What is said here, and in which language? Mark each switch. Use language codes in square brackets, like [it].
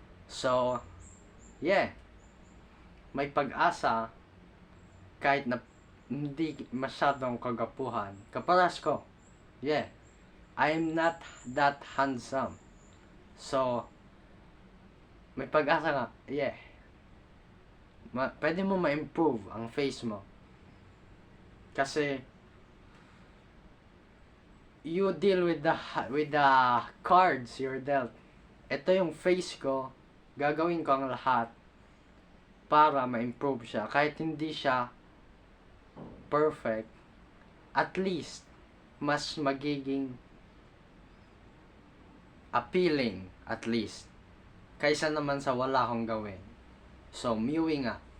[tl] So, yeah, may pag-asa kahit na hindi masyadong kagapuhan. Kaparas ko, [en] yeah, I'm not that handsome. [tl] So, may pag-asa nga, yeah. Pwede mo ma-improve ang face mo. [en] Kasi, you deal with the cards you're dealt. [tl] Ito yung face ko, gagawin ko ang lahat para ma-improve siya. Kahit hindi siya perfect, at least mas magiging appealing, at least, kaysa naman sa wala akong gawin. So, mewing nga.